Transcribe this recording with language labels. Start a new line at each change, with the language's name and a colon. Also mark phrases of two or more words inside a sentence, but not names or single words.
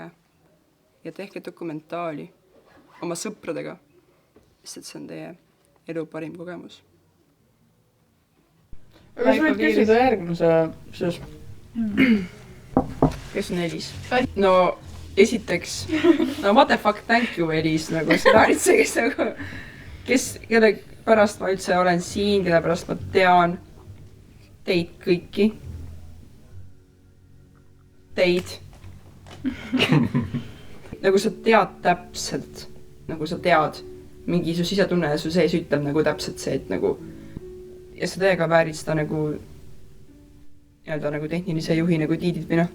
Estonian: Ja tehke dokumentaali oma sõpradega, sest et see on teie elu parim kogemus. Aga sa võid küsida järgmise siis. Kes on Elis? No esiteks,
English: no what the fuck, thank you
Estonian: Elis, nagu seda üldse, kelle pärast ma üldse olen siin, kelle pärast ma tean teid kõiki. Teid. Nagu sa tead täpselt, nagu sa tead, mingi su sisetunne ja su sees ütleb nagu täpselt see, et nagu ja sa täiega väärid seda nagu nii-öelda nagu tehnilise juhi nagu tiidid või noh.